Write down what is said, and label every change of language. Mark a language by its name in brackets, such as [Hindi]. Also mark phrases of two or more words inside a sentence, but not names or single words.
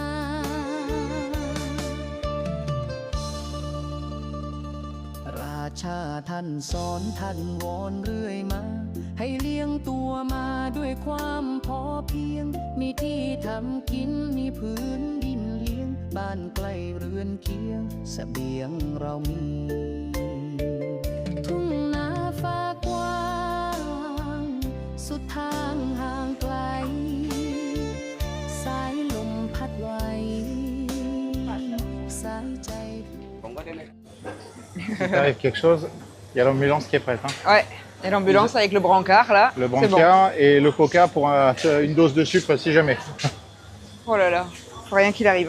[Thai] ราชาท่านสอนท่านวอนเรื่อยมาให้เลี้ยงตัวมาด้วยความพอเพียงมีที่ทำกินมีพื้นดินเลี้ยงบ้านใกล้เรือนเคียงเสบียงเรามี ทุ่งนาฟ้ากว้างสุดทางห่างไกลสายลมพัดไว้สายใจ [French] Si t'arrive quelque chose, il y a l'ambulance qui est prête. Hein. Ouais, et l'ambulance avec le brancard là. Le brancard bon. Et le coca pour une dose de sucre si jamais. Oh là là, faut rien qu'il arrive.